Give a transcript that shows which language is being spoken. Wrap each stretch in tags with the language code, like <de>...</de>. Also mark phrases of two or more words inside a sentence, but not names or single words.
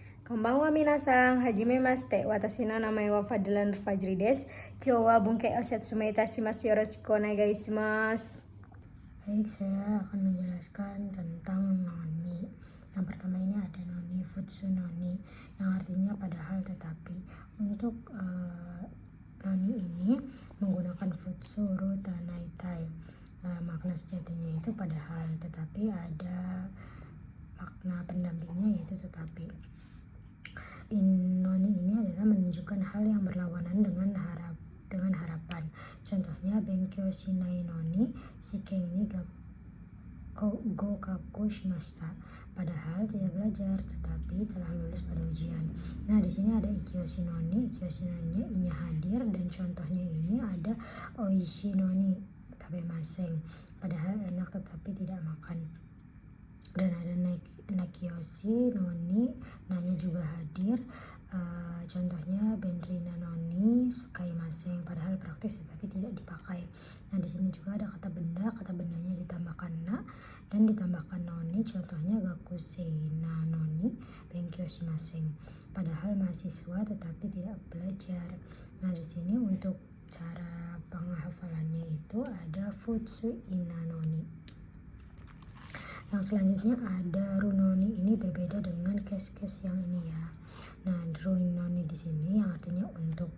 <ja>こんばんは皆さん、はじめまして。私の名前はFadlan Fajriです. きょうは ぶんかい おせつめ いたします. よろしくお願いします.</ja> <id>Baik, saya akan menjelaskan tentang noni. Yang pertama ini ada noni,</id> <ja>普通 のに,</ja> <id>yang artinya padahal tetapi. Untuk noni ini menggunakan futsu, ru, tanai, tai. Makna sejatinya itu padahal, tetapi ada makna pendampingnya yaitu tetapi. Noni ini adalah menunjukkan hal yang berlawanan dengan harapan. Contohnya</id> <ja>勉強しないのに試験に合格しました.</ja> <id>Padahal tidak belajar tetapi telah lulus pada ujian. Nah, di sini ada</id> <ja>い形容詞のに. い形容詞のに</ja> <id>inya hadir, dan contohnya ini ada</id> <ja>おいしいのに食べません.</ja> <id>Padahal enak tetapi tidak makan. Dan ada</id> <ja>な形容詞のに,</ja> <id>nanya juga hadir. Contohnya</id> <ja>便利なのに使いません,</ja> <id>padahal praktis tetapi tidak dipakai. Nah, di sini juga ada kata benda, kata bendanya ditambahkan na dan ditambahkan noni. Contohnya</id> <ja>学生なのに勉強しません,</ja> <id>padahal mahasiswa tetapi tidak belajar. Nah, di sini untuk cara penghafalannya itu ada</id> <ja>普通 いな のに.</ja> <id>Yang selanjutnya ada runoni. Ini berbeda dengan case-case yang ini ya. Nah, runoni di sini yang artinya untuk.</id>